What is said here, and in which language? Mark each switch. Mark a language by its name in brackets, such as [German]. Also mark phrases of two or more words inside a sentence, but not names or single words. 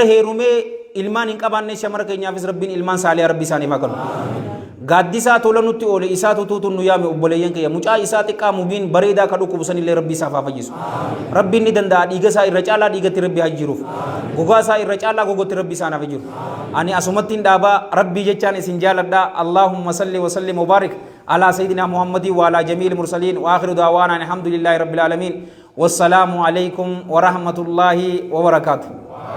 [Oromo] heerumee ilmaan hin qabaanne shamara keenyaafis rabbiin ilmaan saaliyaa rabbi isaaniif haa kennu gaaddisaa tola nutti oole isaa tutuutun nu yaame obboleeyyan kiyya mucaa isaa xiqqaa mubiin bareedaa ka dhukkubusan illee rabbi isaaf haa fayyisu rabbiin ni danda'a dhiiga isaa irra caalaa dhiigatti rabbi haa jiruuf gogaa isaa irra caalaa gogotti rabbi isaan haa jiru ani asumattiin dhaabaa rabbii jechaan isin jaaladhaa [Arabic] اللهم صل وسلم مبارك على سيدنا محمد وعلى جميع المرسلين وآخر دعوانا الحمد لله رب العالمين والسلام عليكم ورحمة الله وبركاته